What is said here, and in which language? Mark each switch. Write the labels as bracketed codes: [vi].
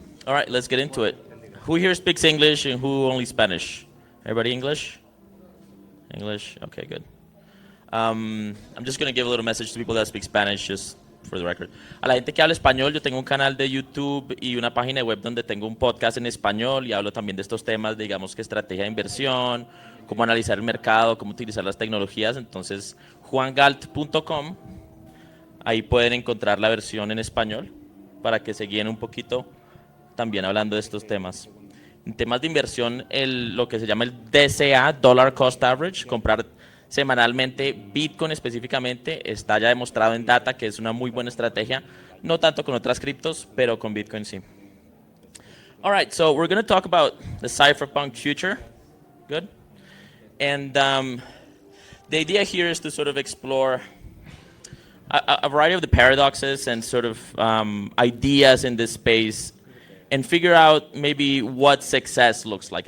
[en] All right, let's get into it. Who here speaks English and who only Spanish? Everybody English? English? Okay, good. I'm just going to give a little message to people that speak Spanish, just for the record. [es] A la gente que habla español, yo tengo un canal de YouTube y una página web donde tengo un podcast en español y hablo también de estos temas, digamos que estrategia de inversión, cómo analizar el mercado, cómo utilizar las tecnologías. Entonces, juangalt.com, ahí pueden encontrar la versión en español para que se guíen un poquito también hablando de estos temas. En temas de inversión, lo que se llama el DCA, Dollar Cost Average, comprar semanalmente Bitcoin específicamente, está ya demostrado en data que es una muy buena estrategia, no tanto con otras criptos, pero con Bitcoin sí. [en] All right, so we're going to talk about the Cypherpunk Future. Good. And the idea here is to sort of explore a variety of the paradoxes and sort of ideas in this space and figure out maybe what success looks like.